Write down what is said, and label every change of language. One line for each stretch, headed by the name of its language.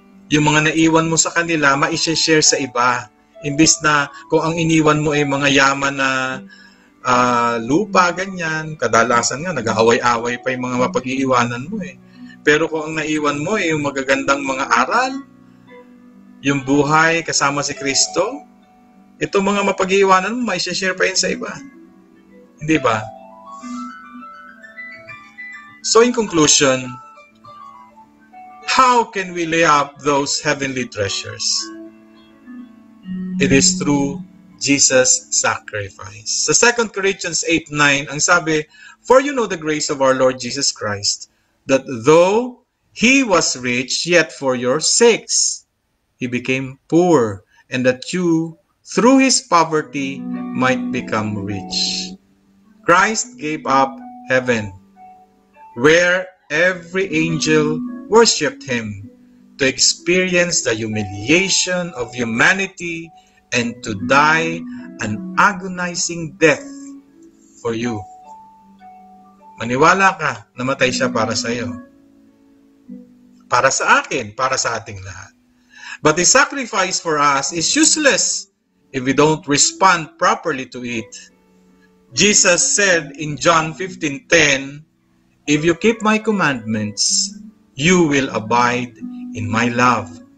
Filipino: Yung mga naiwan mo sa kanila, ma-share sa iba. Imbis na kung ang iniwan mo ay mga yaman na lupa, ganyan, kadalasan nga, nag-aaway-away pa yung mga mapag-iiwanan mo eh. Pero kung ang naiwan mo ay yung magagandang mga aral, yung buhay kasama si Kristo, itong mga mapag-iiwanan mo, ma-share pa yun sa iba. Hindi ba?
English: So in conclusion, how can we lay up those heavenly treasures? It is through Jesus' sacrifice. Sa 2 Corinthians 8:9,
Filipino: ang sabi,
English: "For you know the grace of our Lord Jesus Christ, that though He was rich, yet for your sakes He became poor, and that you, through His poverty, might become rich." Christ gave up heaven, where every angel worshipped Him, to experience the humiliation of humanity and to die an agonizing death for you.
Filipino: Maniwala ka, namatay siya para sa iyo. Para sa akin, para sa ating lahat.
English: But the sacrifice for us is useless if we don't respond properly to it. Jesus said in John 15:10, "If you keep my commandments, you will abide in my love."